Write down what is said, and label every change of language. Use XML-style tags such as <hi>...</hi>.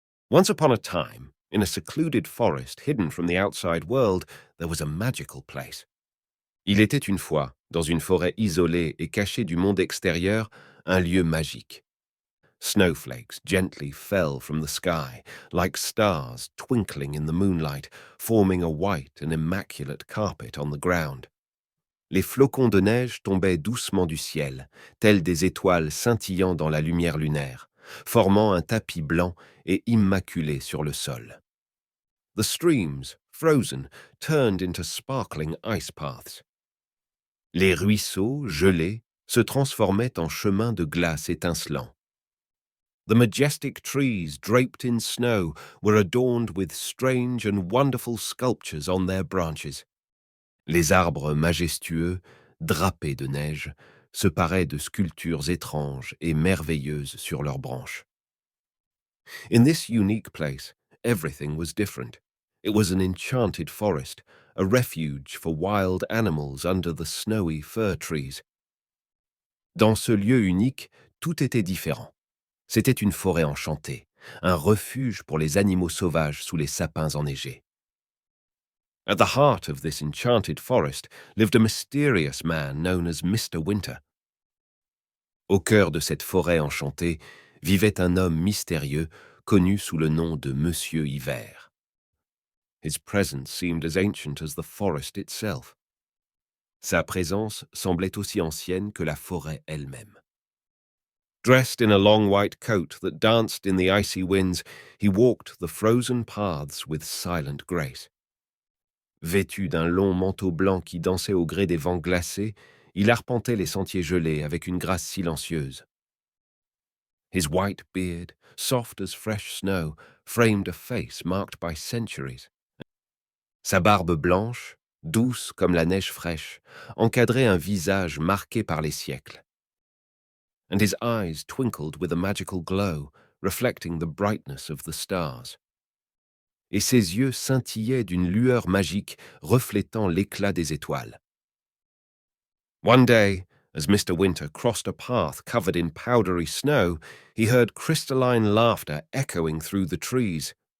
<en>Once upon a time, in a secluded forest hidden from the outside world, there was a magical place.</en> <fr>Il était une fois, dans une forêt isolée et cachée du monde extérieur, un lieu magique.</fr> <en>Snowflakes gently fell from the sky, like stars twinkling in the moonlight, forming a white and immaculate carpet on the ground.</en> <fr>Les flocons de neige tombaient doucement du ciel, tels des étoiles scintillant dans la lumière lunaire, formant un tapis blanc et immaculé sur le sol.</fr> <en>The streams, frozen, turned into sparkling ice paths.</en> <fr>Les ruisseaux, gelés, se transformaient en chemins de glace étincelants.</fr> <en>The majestic trees draped in snow were adorned with strange and wonderful sculptures on their branches.</en> <fr>Les arbres majestueux, drapés de neige, se paraient de sculptures étranges et merveilleuses sur leurs branches.</fr> <en>In this unique place, everything was different. It was an enchanted forest, a refuge for wild animals under the snowy fir trees.</en> <fr>Dans ce lieu unique, tout était différent. C'était une forêt enchantée, un refuge pour les animaux sauvages sous les sapins enneigés.</fr> <en>At the heart of this enchanted forest lived a mysterious man known as Mr. Winter.</en> <fr>Au cœur de cette forêt enchantée vivait un homme mystérieux connu sous le nom de Monsieur Hiver.</fr> <en>His presence seemed as ancient as the forest itself.</en> <fr>Sa présence semblait aussi ancienne que la forêt elle-même.</fr> <en>Dressed in a long white coat that danced in the icy winds, he walked the frozen paths with silent grace.</en> <fr>Vêtu d'un long manteau blanc qui dansait au gré des vents glacés, il arpentait les sentiers gelés avec une grâce silencieuse.</fr> <en>His white beard, soft as fresh snow, framed a face marked by centuries.</en> <fr>Sa barbe blanche, douce comme la neige fraîche, encadrait un visage marqué par les siècles.</fr> <en>And his eyes twinkled with a magical glow, reflecting the brightness of the stars.</en> <fr>Et ses yeux scintillaient d'une lueur magique reflétant l'éclat des étoiles.</fr> <en>One day, as Mr. Winter crossed a path covered in powdery snow, he heard crystalline laughter echoing through the trees.</en>